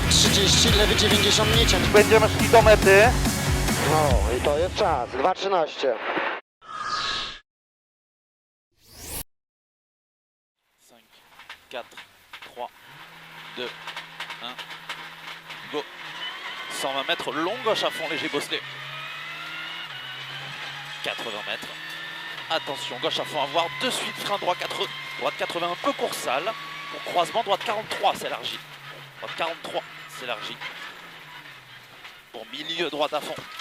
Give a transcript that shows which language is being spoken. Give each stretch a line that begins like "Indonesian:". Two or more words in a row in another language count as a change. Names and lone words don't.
Polish: 30, lewy 90, nie ciąć. Będziemy szli do mety. No i to jest czas, 2:13.
English: 5, 4, 3, 2, 1, go.
French: 120 mètres, long gauche à fond, léger bosselé. 80 mètres. Attention, gauche à fond à voir. De suite, frein droit 80, droite 80, un peu court sale. Pour croisement, droite 43, s'élargit. Droite 43, s'élargit. Pour milieu, droite à fond.